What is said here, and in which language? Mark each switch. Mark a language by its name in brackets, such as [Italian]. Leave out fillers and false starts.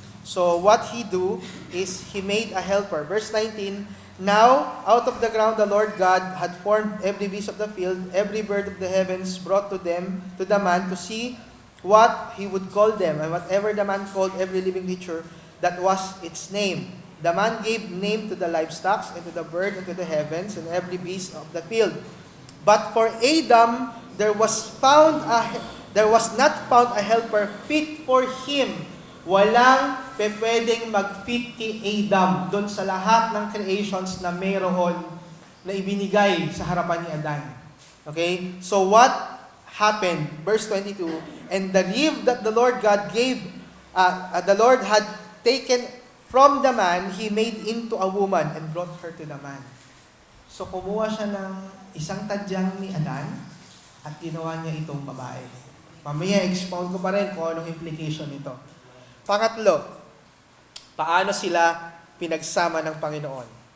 [English] So, what he do is he made a helper. Verse 19, "Now, out of the ground the Lord God had formed every beast of the field, every bird of the heavens brought to the man to see what he would call them, and whatever the man called every living creature, that was its name. The man gave name to the livestock, and to the bird, and to the heavens, and every beast of the field. But for Adam, there was not found a helper fit for him." [Filipino] Walang pwedeng mag-fit kay Adam doon sa lahat ng creations na mayroon na ibinigay sa harapan ni Adan. [English] Okay? So what happened? Verse 22, "And the rib that the Lord God gave, the Lord had taken from the man, he made into a woman and brought her to the man." [Filipino] So kumuha siya ng isang tadyang ni Adan at ginawa niya itong babae. Mamaya expound ko pa rin kung anong implication nito. Pangatlo, paano sila pinagsama ng Panginoon?